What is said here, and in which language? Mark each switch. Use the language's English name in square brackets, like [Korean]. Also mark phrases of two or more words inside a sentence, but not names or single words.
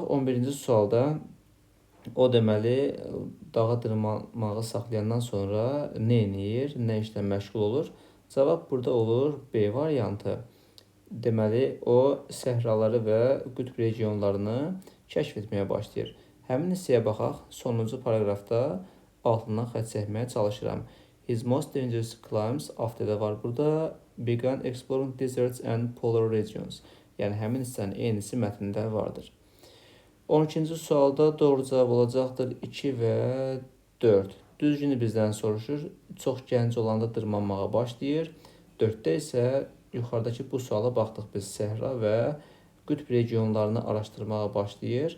[Azerbaijani] 11-ci sualda o deməli, dağa dırmanmağı saxlayandan sonra nə edir, nə işlə məşğul olur? Cavab burada olur B variantı. Deməli, o səhraları və qütb regionlarını kəşf etməyə başlayır. Həmin hissəyə baxaq. Sonuncu paragrafda altından xətt çəkməyə çalışıram. [English] His most dangerous climbs after [Azerbaijani] var burada. [English] Began exploring deserts and polar regions. [Azerbaijani] Yəni, həmin hissənin eynisi mətndə vardır. 12-ci sualda doğru cavab olacaqdır 2 və 4. Düzgünü bizdən soruşur. Çox gənc olanda dırmanmağa başlayır. 4-də isə yuxarıdakı bu suala baxdıq biz. Səhra və qütb regionlarını araşdırmağa başlayır.